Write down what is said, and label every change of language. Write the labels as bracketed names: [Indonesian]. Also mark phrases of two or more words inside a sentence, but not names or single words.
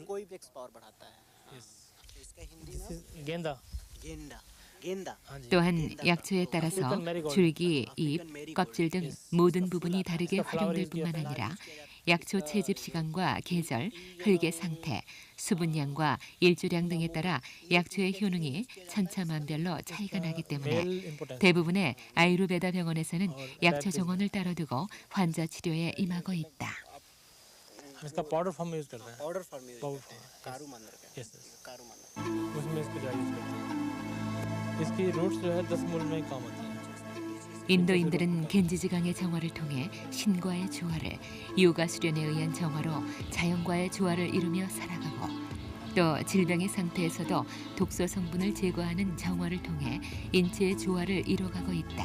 [Korean] 또한 약초에 따라서 줄기, 잎, 껍질 등 모든 부분이 다르게 활용될 뿐만 아니라 약초 채집 시간과 계절, 흙의 상태, 수분량과 일조량 등에 따라 약초의 효능이 천차만별로 차이가 나기 때문에 대부분의 아유르베다 병원에서는 약초 정원을 따로 두고 환자 치료에 임하고 있다. [Hindi] इसका [English] powder form [Hindi] में यूज करते हैं [English] powder form में powder form [Hindi] कारू मांदर का यस कारू मांदर उसमें इसको ज़्यादा यूज करते हैं इसकी रूट्स जो है 10 मूल में ही काम होती हैं [Korean] 인도인들은 겐지지강의 정화를 통해 신과의 조화를, 요가 수련에 의한 정화로 자연과의 조화를 이루며 살아가고 또 질병의 상태에서도 독소 성분을 제거하는 정화를 통해 인체의 조화를 이뤄가고 있다.